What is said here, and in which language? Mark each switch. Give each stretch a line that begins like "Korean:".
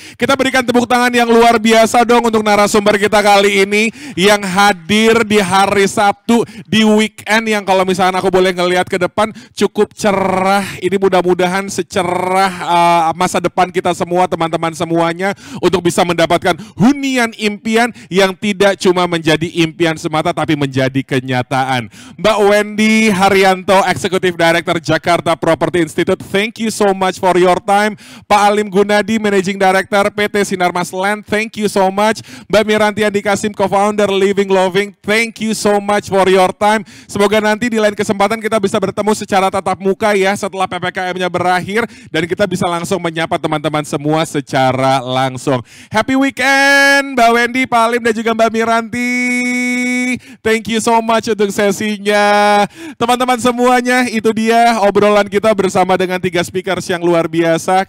Indonesian: Kita berikan tepuk tangan yang luar biasa dong untuk narasumber kita kali ini yang hadir di hari Sabtu di weekend yang kalau misalnya aku boleh ngelihat ke depan cukup cerah. Ini mudah-mudahan secerah masa depan kita semua, teman-teman semuanya, untuk bisa mendapatkan hunian impian yang tidak cuma menjadi impian semata tapi menjadi kenyataan.
English: Mbak Wendy Haryanto, Executive Director Jakarta Property Institute, thank you so much for your time. Pak Alim Gunadi, Managing Director PT Sinarmas Land, thank you so much. Mbak Miranti Andi Kasim, Co-Founder Living Loving, thank you so much for your time.
Indonesian: Semoga nanti di lain kesempatan kita bisa bertemu secara tatap muka ya setelah PPKM-nya berakhir dan kita bisa langsung menyapa teman-teman semua secara langsung.
English: Happy weekend
Indonesian: Mbak Wendy, Pak Alim dan juga Mbak Miranti.
English: Thank you so much
Indonesian: untuk sesinya. Teman-teman semuanya, itu dia obrolan kita bersama dengan 3 speakers yang luar biasa.